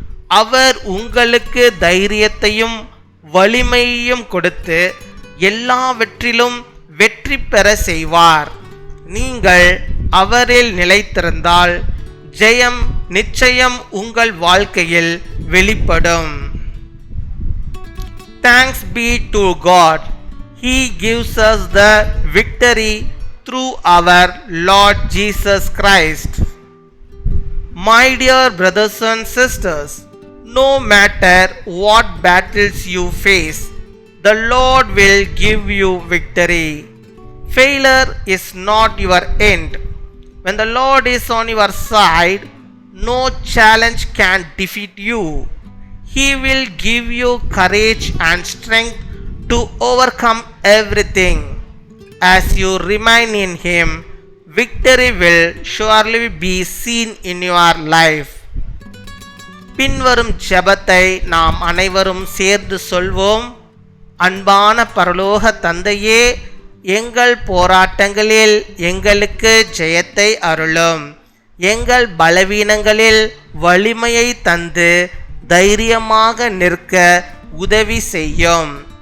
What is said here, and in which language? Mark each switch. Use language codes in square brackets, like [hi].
[ta] அவர் உங்களுக்கு தைரியத்தையும் வலிமையையும் கொடுத்து எல்லாவற்றிலும் வெற்றி பெற செய்வார். நீங்கள் அவரில் நிலைத்திருந்தால் ஜெயம் நிச்சயம் உங்கள் வாழ்க்கையில் வெளிப்படும். [en] Thanks be to God. He gives us the victory through our Lord Jesus Christ. My dear brothers and sisters, no matter what battles you face, the Lord will give you victory. Failure is not your end. When the Lord is on your side, no challenge can defeat you. He will give you courage and strength to overcome everything. As you remain in Him, victory will surely be seen in your life. [ta] பின்வரும் ஜெபத்தை நாம் அனைவரும் சேர்ந்து சொல்வோம். அன்பான பரலோக தந்தையே, எங்கள் போராட்டங்களில் எங்களுக்கு ஜெயத்தை அருளும். எங்கள் பலவீனங்களில் வலிமையை தந்து தைரியமாக நிற்க உதவி செய்யும்.